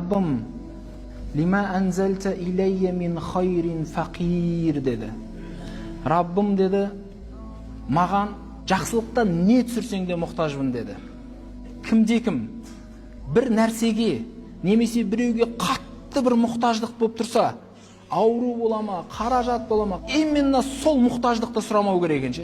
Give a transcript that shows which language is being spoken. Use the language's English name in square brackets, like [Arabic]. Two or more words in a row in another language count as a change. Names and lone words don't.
[Arabic] ربي لما أنزلت إلي من خير فقير dedi. [Kazakh] Раббым деді, маған жақсылықтан не түсірсең де мұқтажбын деді. Кімде-кім бір нәрсеге немесе біреуге қатты бір мұқтаждық болып тұрса, ауру бола ма, қаражат бола ма, именно сол мұқтаждықты сұрамау керек екен.